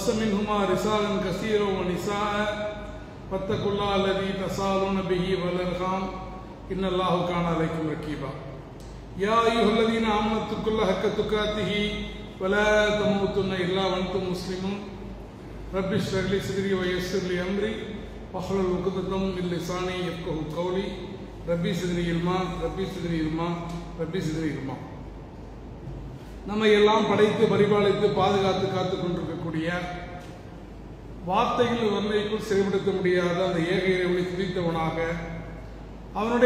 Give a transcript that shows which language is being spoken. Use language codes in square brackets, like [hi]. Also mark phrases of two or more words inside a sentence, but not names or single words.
[ar] منهما رجالا كثيرا ونساء واتقوا الله الذي تساءلون به والأرحام إن الله كان عليكم رقيبا يا أيها الذين آمنوا اتقوا الله حق تقاته ولا تموتن إلا وأنتم مسلمون رب اشرح لي صدري ويسر لي أمري واحلل عقدة من لساني يفقهوا قولي ربي زدني علما ربي زدني علما ربي زدني علما. [ta] நம்மை எல்லாம் படைத்து பரிபாலித்து பாதுகாத்து காத்து கொண்டிருக்கக்கூடிய வார்த்தைகள் வர்ணைக்குள் சிறைப்படுத்த முடியாத அந்த ஏக இறைவனை துதித்தவனாக அவனுடைய